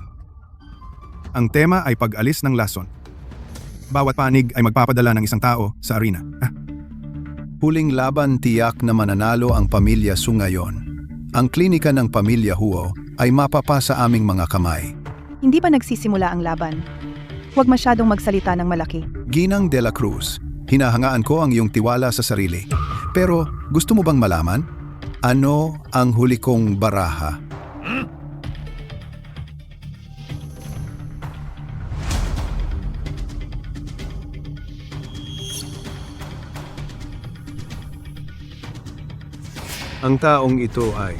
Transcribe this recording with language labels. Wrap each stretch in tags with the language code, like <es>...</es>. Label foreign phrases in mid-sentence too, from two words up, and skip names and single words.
<tl>Ang tema ay pag-alis ng lason. Bawat panig ay magpapadala ng isang tao sa arena. Huling laban, tiyak na mananalo ang pamilya Su ngayon. Ang klinika ng pamilya Huo ay mapapa sa aming mga kamay. Hindi pa nagsisimula ang laban. Huwag masyadong magsalita ng malaki. Ginang de la Cruz, hinahangaan ko ang iyong tiwala sa sarili. Pero gusto mo bang malaman? Ano ang huli kong baraha? Ang taong ito ay</tl>